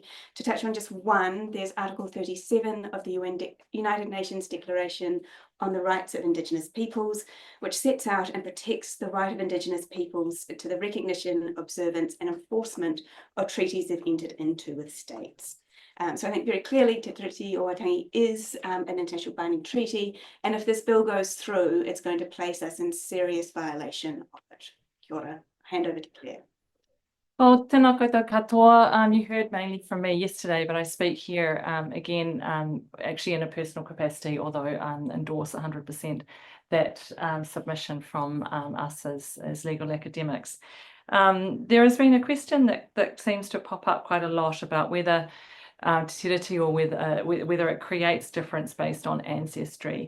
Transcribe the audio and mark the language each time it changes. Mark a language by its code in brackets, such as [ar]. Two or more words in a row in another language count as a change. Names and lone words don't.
[en] To touch on just one, there's Article 37 of the United Nations Declaration on the Rights of Indigenous Peoples, which sets out and protects the right of Indigenous peoples to the recognition, observance and enforcement of treaties they've entered into with states. So I think very clearly Te Tiriti o Waitangi is an international binding treaty, and if this bill goes through, it's going to place us in serious violation of it. [mi] Kia ora. [en] Hand over to Claire. Well, [mi] tēnā koutou katoa. [en] You heard mainly from me yesterday, but I speak here again, actually in a personal capacity, although endorse 100% that submission from us as legal academics. There has been a question that seems to pop up quite a lot about whether Te Tiriti or whether it creates difference based on ancestry.